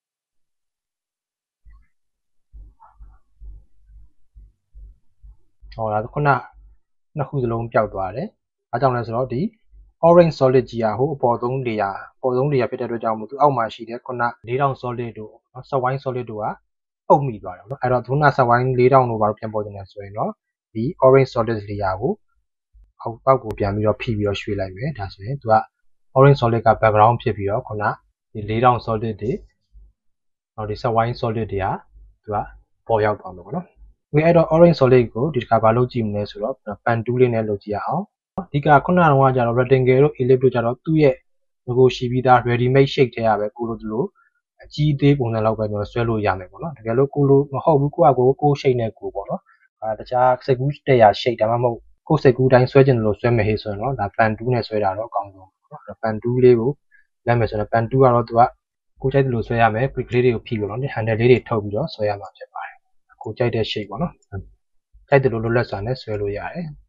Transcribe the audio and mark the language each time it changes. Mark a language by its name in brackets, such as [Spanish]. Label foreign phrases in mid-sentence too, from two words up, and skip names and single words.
[Burmese] ဟောဒါခုနနှစ်ခုစလုံးပျောက်သွားတယ်အားကြောင့်လဲဆိုတော့ဒီ [English] orange solid [Burmese] ကြီးอ่ะဟိုအပေါ်ဆုံး layer ဖြစ်တဲ့အတွက်ကြောင့်မို့သူအောက်မှာရှိတဲ့ခုန4000 solid တို့နော် [English] set wine solid [Burmese] တို့ကအုပ်မိသွားတယ်ပေါ့နော်အဲ့တော့ခုန [English] set wine [Burmese] 4000တို့ဘာလို့ပြန်ပေါ်နေလဲဆိုရင်တော့ဒီ [English] orange solid [Burmese] layer ကိုအောက်ကိုပြန်ပြီးတော့ဖိပြီးတော့ရွှေ့လိုက်မယ်ဒါဆိုရင်သူက [English] orange solid [Burmese] က background ဖြစ်ပြီးတော့ခုနဒီ4000 solid တွေနောက်ဒီ [English] set wine solid [Burmese] တွေကသူကပေါ်ရောက်သွားမှာပေါ့နော်အဲ့တော့ [English] orange solid [Burmese] ကိုဒီတစ်ခါဘာလုပ်ကြည့်မလဲဆိုတော့ [English] pen tool [Burmese] လေးနဲ့လုပ်ကြည့်ရအောင်အဓိကခုနကတော့ကျတော့ rectangle တို့ ellipse တို့ကျတော့သူ့ရဲ့ငကိုရှိပြီးသား [English] ready made shape [Burmese] ထဲရပဲကိုလိုလိုအကြီးသေးပုံစံလောက်ပဲကျွန်တော်ဆွဲလို့ရမယ်ပေါ့နော်တကယ်လို့ကိုလိုမဟုတ်ဘူးကို shape နဲ့ကိုပေါ့နော်တခြားစိတ်ကူးတက်ရ shape ဒါမှမဟုတ်ကိုစိတ်ကူးတိုင်းဆွဲကျင်လို့ဆွဲမယ်ဟေ့ဆိုရင်တော့ဒါ [English] pen tool [Burmese] နဲ့ဆွဲတာတော့အကောင်းဆုံးပေါ့နော် [English] pen tool [Burmese] လေးကိုလက်မယ်ဆိုတော့ [English] pen tool [Burmese] ကတော့သူကကိုကြိုက်တယ်လို့ဆွဲရမယ် click လေးတွေကိုဖိပြီးတော့ handle လေးတွေထုတ်ပြီးတော့ဆွဲရမှာဖြစ်ပါတယ်ကိုကြိုက်တဲ့ shape ပေါ့နော်ကြိုက်တယ်လို့လွတ်လပ်စွာနဲ့ဆွဲလို့ရတယ်